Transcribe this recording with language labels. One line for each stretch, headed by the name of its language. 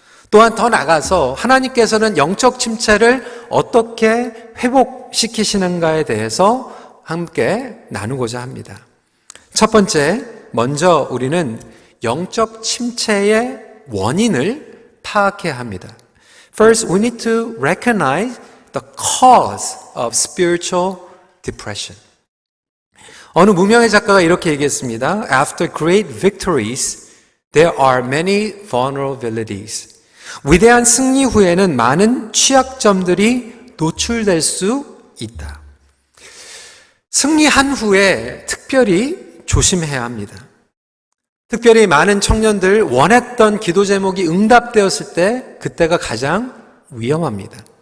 Korean: 또한 더 나가서 하나님께서는 영적 침체를 어떻게 회복시키시는가에 대해서 함께 나누고자 합니다. 첫 번째, 먼저 우리는 영적 침체의 원인을 파악해야 합니다.
English: First, we need to recognize the cause of spiritual depression.
Korean: 어느 무명의 작가가 이렇게 얘기했습니다.
English: After great victories, there are many vulnerabilities.
Korean: 위대한 승리 후에는 많은 취약점들이 노출될 수 있다. 승리한 후에 특별히 조심해야 합니다. 특별히 많은 청년들 원했던 기도 제목이 응답되었을 때 그때가 가장 위험합니다.